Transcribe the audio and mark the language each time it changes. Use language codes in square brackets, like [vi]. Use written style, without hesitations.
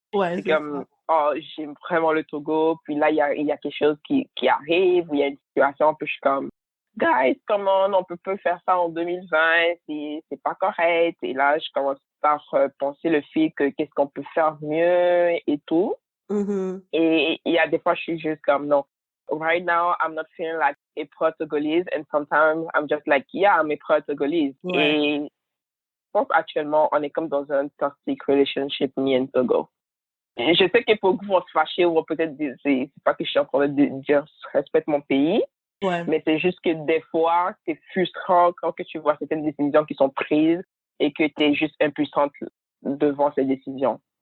[fr] Ouais, c'est comme, oh, j'aime vraiment le Togo. Puis là, il y a quelque chose qui arrive, il y a une situation, puis je suis comme, guys, comment on peut pas faire ça en 2020, c'est pas correct. Et là, je commence par penser le fait que qu'est-ce qu'on peut faire mieux et tout. Et il y a des fois, je suis juste comme, non. [en] Right now, I'm not feeling like a pro-Togolese, and sometimes I'm just like, yeah, I'm a pro-Togolese. [fr] Ouais. Et je pense actuellement, on est comme dans un [en] toxic relationship, me and Togo. [fr] Je sais que beaucoup vont se fâcher ou vont peut-être dire, c'est pas que je suis en train de dire, je respecte mon pays. Ouais. Mais c'est juste que des fois, c'est frustrant quand que tu vois certaines décisions qui sont prises et que tu es juste impuissante devant ces décisions.